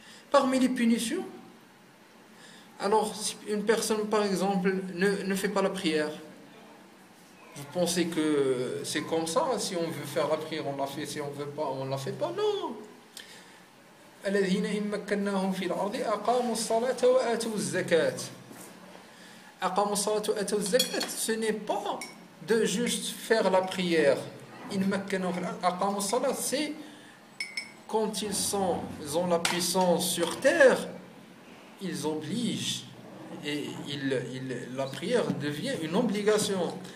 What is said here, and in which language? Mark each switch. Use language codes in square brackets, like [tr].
[fr] Parmi les punitions, alors si une personne, par exemple, ne fait pas la prière, vous pensez que c'est comme ça, si on veut faire la prière, on la fait, si on ne veut pas, on ne la fait pas. Non. [ar] الذين مكناهم في الأرض أقاموا الصلاة وآتوا الزكاة. أقاموا الصلاة وآتوا الزكاة. [fr] Ce n'est pas de juste faire la prière. [ar] أقاموا الصلاة, [fr] c'est quand ils ont la puissance sur terre, ils obligent. Et la prière devient une obligation.